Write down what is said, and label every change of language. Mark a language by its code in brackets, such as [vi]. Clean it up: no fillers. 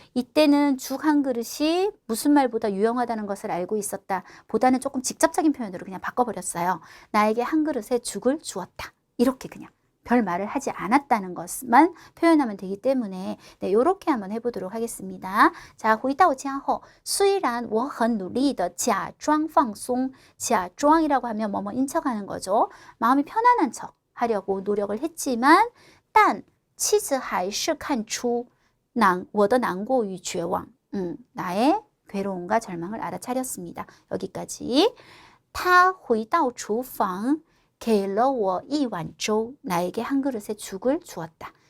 [ko] 이때는 죽 한 그릇이 무슨 말보다 유용하다는 것을 알고 있었다. 보다는 조금 직접적인 표현으로 그냥 바꿔버렸어요. 나에게 한 그릇의 죽을 주었다. 이렇게 그냥. 별 말을 하지 않았다는 것만 표현하면 되기 때문에 네, 이렇게 한번 해보도록 하겠습니다. [zh] 자, 回到家后虽然我很努力的假装放松 假装 [ko] 이라고 하면 뭐뭐 인척하는 거죠. 마음이 편안한 척 하려고 노력을 했지만 [zh] 但妻子还是看出我的难过与绝望 [ko] 나의 괴로움과 절망을 알아차렸습니다. 여기까지 [zh] 他回到厨房给了我一碗粥 [ko] 나에게 한 그릇의 죽을 주었다.